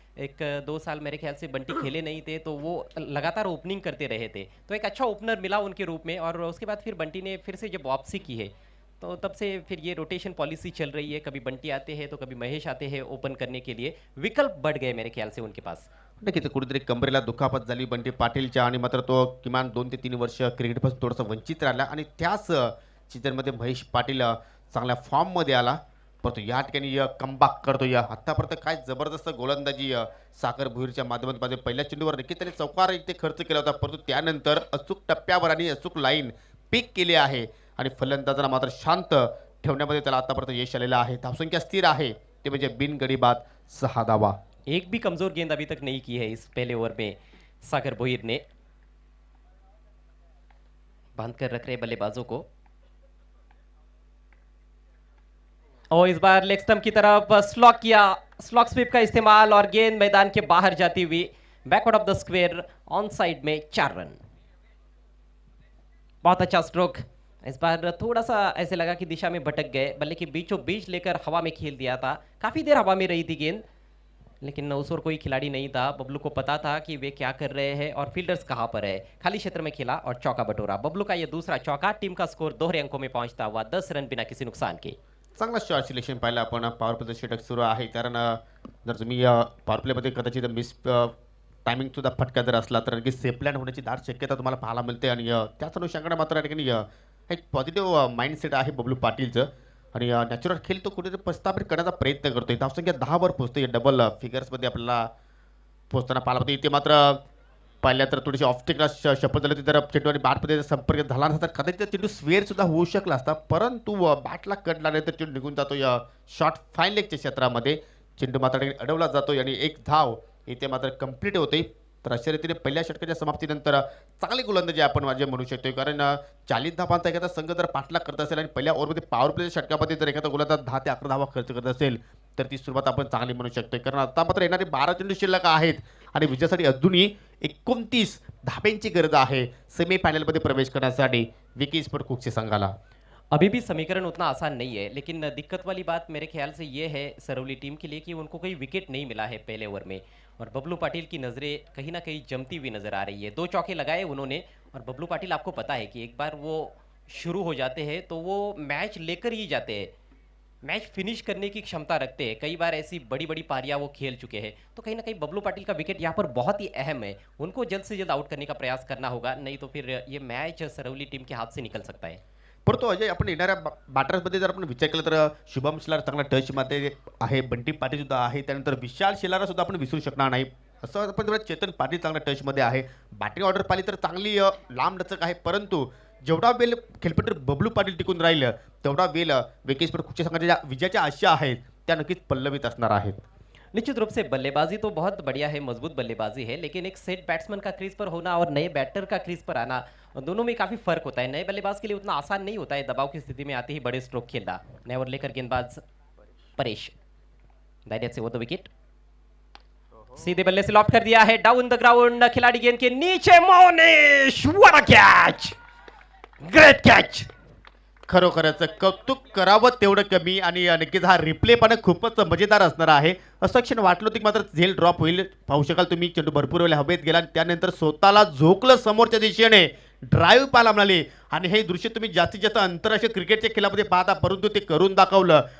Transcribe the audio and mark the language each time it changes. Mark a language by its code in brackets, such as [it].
[hi] एक 2 साल मेरे ख्याल से बंटी खेले नहीं थे, तो वो लगातार ओपनिंग करते रहे थे. तो एक अच्छा ओपनर मिला उनके रूप में, और उसके बाद फिर बंटी ने फिर से जब वापसी की है, तो तब से फिर ये रोटेशन पॉलिसी चल रही है. कभी बंटी आते हैं तो कभी महेश आते हैं ओपन करने के लिए. विकल्प बढ़ गए मेरे ख्याल से उनके पास. [mr] नक्कीच कुठेतरी कंबरेला दुखापत झाली बंटी पाटीलच्या आणि मात्र तो किमान 2 ते 3 वर्ष क्रिकेटपासून थोडासा वंचित राहिला आणि त्याच सीझनमध्ये महेश पाटील चांगल्या फॉर्ममध्ये आला. परंतु या ठिकाणी कमबॅक करतो. आत्तापर्यंत काय जबरदस्त गोलंदाजी सागर भुईरच्या माध्यमातून पहिल्या चेंडूवर नक्की त्याने चौकार इथे खर्च केला होता, परंतु त्यानंतर अचूक टप्प्यावर आणि अचूक लाईन पिक केली आहे आणि फलंदाजांना मात्र शांत ठेवण्यामध्ये त्याला आतापर्यंत यश आलेलं आहे. धावसंख्या स्थिर आहे, ते म्हणजे बिनगडी बाद 6 धावा. [hi] एक भी कमजोर गेंद अभी तक नहीं की है इस पहले ओवर में सागर भोईर ने. बांध कर रख रहे बल्लेबाजों को. और इस बार लेग स्टंप की तरफ स्लॉक किया. स्लॉक स्वीप का इस्तेमाल और गेंद मैदान के बाहर जाती हुई backward of the square on side में 4 रन. बहुत अच्छा स्ट्रोक. इस बार थोड़ा सा ऐसे लगा कि दिशा में भटक गए. बल्ले के बीचों बीच लेकर हवा में खेल दिया था. काफी देर हवा में रही थी गेंद, लेकिन उस ओर कोई खिलाड़ी नहीं था. बबलू को पता था कि वे क्या कर रहे हैं और फील्डर्स कहां पर है. खाली क्षेत्र में खेला और चौका बटोरा. बबलू का यह दूसरा चौका. टीम का स्कोर दोहरे अंकों में पहुंचता हुआ 10 रन बिना किसी नुकसान के. [mr] चांगला शॉट सिलेक्शन पाहिलं आपण. पॉवर प्लेचं षटक सुरू आहे, कारण जर तुम्ही पॉवर प्लेमध्ये कदाचित मिस टायमिंग सुद्धा फटका जर असला तर नक्की सेफलँड होण्याची दाट शक्यता तुम्हाला पाहायला मिळते. आणि त्याच अनुषंगाने मात्र या ठिकाणी एक पॉझिटिव्ह माइंडसेट आहे बबलू पाटीलचं. आणि नॅचरल खेळ तो कुठेतरी प्रस्थापित करण्याचा प्रयत्न करतोय. धावसंख्या 10 वर पोहोचते. डबल फिगर्समध्ये आपल्याला पोहोचताना पाहायला मिळते. इथे मात्र पाहिल्या तर थोडीशी ऑफस्टिकला शपथ झाली होती, तर चेंडू आणि बॅटमध्ये संपर्क झाला नसता तर कदाचित चेंडू स्वेअर सुद्धा होऊ शकला असता, परंतु बॅटला कट लागल्यानंतर चेंडू निघून जातो या शॉर्ट फाईन लेगच्या क्षेत्रामध्ये. चेंडू मात्र अडवला जातो आणि एक धाव इथे मात्र कंप्लीट होते. तर अशा रीतीने पहिल्या षटकाच्या समाप्तीनंतर चांगली गोलंदाजी आपण माझे म्हणू शकतो, कारण 40 धावांचा एखादा संघ जर पाठलाग करत असेल आणि पहिल्या ओव्हरमध्ये पॉवर प्लेच्या षटकामध्ये जर एखादा गोलंदाज 10 ते 11 धावा खर्च करत असेल तर ती सुरुवात आपण चांगली म्हणू शकतो. कारण आता मात्र येणारे 12 चेंडू शिल्लक आहेत आणि विजयासाठी अजूनही 29 धाब्यांची गरज आहे सेमीफायनलमध्ये प्रवेश करण्यासाठी विकी स्पोर्ट्स कुकसे संघाला. [hi] अभी भी समीकरण उतना आसान नहीं है, लेकिन दिक्कत वाली बात मेरे ख्याल से ये है सरौली टीम के लिए कि उनको कोई विकेट नहीं मिला है पहले ओवर में. और बबलू पाटिल की नज़रें कहीं ना कहीं जमती हुई नज़र आ रही है. 2 चौके लगाए उन्होंने, और बबलू पाटिल आपको पता है कि एक बार वो शुरू हो जाते हैं तो वो मैच लेकर ही जाते हैं. मैच फिनिश करने की क्षमता रखते हैं. कई बार ऐसी बड़ी बड़ी पारियां वो खेल चुके हैं. तो कहीं ना कहीं बबलू पाटिल का विकेट यहाँ पर बहुत ही अहम है. उनको जल्द से जल्द आउट करने का प्रयास करना होगा, नहीं तो फिर ये मैच सरौली टीम के हाथ से निकल सकता है. [mr] परंतु अजय, आपण येणाऱ्या बॅटर्समध्ये जर आपण विचार केला तर शुभम शिलार चांगला टचमध्ये आहे, बंटी पाटील सुद्धा आहे, त्यानंतर विशाल शिलारा सुद्धा आपण विसरू शकणार नाही. असं आपण जर चेतन पाटील चांगला टचमध्ये आहे. बॅटिंग ऑर्डर पाहिली तर चांगली लांब लचक आहे, परंतु जेवढा वेळ खेळपट्टीवर बबलू पाटील टिकून राहिलं तेवढा वेळ विकी स्पोर्ट्स कुकसे संघाच्या विजयाच्या आशा आहेत त्या नक्कीच पल्लवित असणार आहेत. [hi] निश्चित रूप से बल्लेबाजी तो बहुत बढ़िया है, मजबूत बल्लेबाजी है, लेकिन एक सेट बैट्समैन का क्रीज पर होना और नए बैटर का क्रीज पर आना, दोनों में काफी फर्क होता है. नए बल्लेबाज के लिए उतना आसान नहीं होता है दबाव की स्थिति में आते ही बड़े स्ट्रोक खेलना. नए ओवर लेकर गेंदबाज परेश दायरे से वो तो विकेट सीधे बल्ले से लॉफ्ट कर दिया है डाउन द ग्राउंड. खिलाड़ी गेंद के नीचे. Monish, [en] What a catch, great catch. [mr] खरोखरच कौतुक करावं तेवढं कमी आणि नक्कीच हा रिप्ले पण खूपच मजेदार असणार आहे. असं क्षण वाटलं होतं की मात्र झेल ड्रॉप होईल. पाहू शकाल तुम्ही, चेंडू भरपूर वेळ हवेत गेला आणि त्यानंतर स्वतःला झोकलं समोरच्या दिशेने, ड्राईव्ह पाहायला मिळाली. आणि हे दृश्य तुम्ही जास्तीत जास्त आंतरराष्ट्रीय क्रिकेटच्या खेळामध्ये पाहता, परंतु ते करून दाखवलं.